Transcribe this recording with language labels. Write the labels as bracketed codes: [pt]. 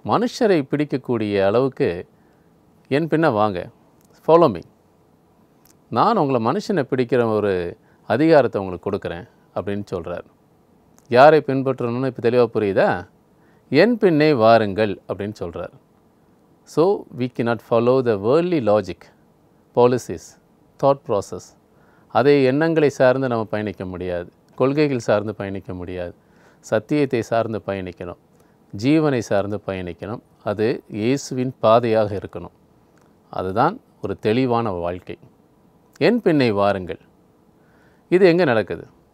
[ta] மனுஷரை பிடிக்கக்கூடிய அளவுக்கு என் பின்ன வாங்க, [en] Follow me. [ta] நான் உங்களை மனுஷனை பிடிக்கிற ஒரு அதிகாரத்தை உங்களுக்கு கொடுக்குறேன் அப்படின்னு சொல்கிறார். யாரை பின்பற்றணும்னு இப்போ தெளிவாக புரியுதா? என் பின்னே வாருங்கள் அப்படின்னு சொல்கிறார். [en] So we cannot follow the worldly logic, policies, thought process. [ta] அதை எண்ணங்களை சார்ந்து நம்ம பயணிக்க முடியாது, கொள்கைகள் சார்ந்து பயணிக்க முடியாது. சத்தியத்தை சார்ந்து பயணிக்கணும், ஜீவனை சார்ந்து பயணிக்கணும். அது இயேசுவின் பாதையாக இருக்கணும். அதுதான் ஒரு தெளிவான வாழ்க்கை. என் பின்னே வாருங்கள். இது எங்கே நடக்குது?